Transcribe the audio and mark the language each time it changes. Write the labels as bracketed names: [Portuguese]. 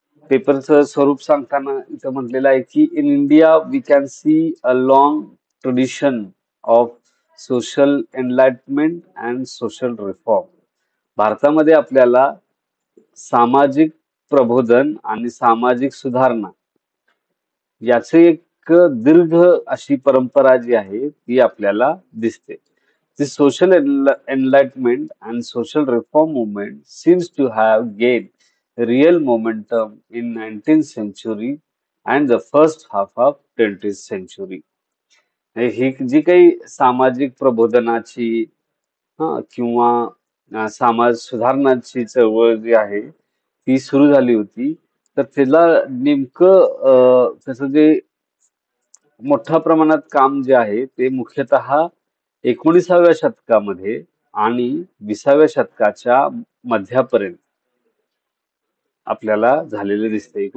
[Marathi] पेपरचं स्वरूप सांगताना इथं म्हटलेलं आहे की [English] In India we can see a long tradition of social enlightenment and social reform. [Marathi] भारतामध्ये आपल्याला सामाजिक प्रबोधन आणि सामाजिक सुधारणा याचे एक दीर्घ अशी परंपरा जी आहे ती आपल्याला दिसते. [English] The social enlightenment and social reform movement seems to have gained real momentum in 19th century and the first half of 20th century. [Marathi] ही जी काही सामाजिक प्रबोधनाची किंवा समाज सुधारणाची चळवळ जी आहे ती सुरू झाली होती, तर त्याला नेमकं त्याचं जे मोठ्या प्रमाणात काम जे आहे ते मुख्यतः 19व्या शतकामध्ये आणि 20व्या शतकाच्या मध्यापर्यंत आपल्याला झालेले दिसते.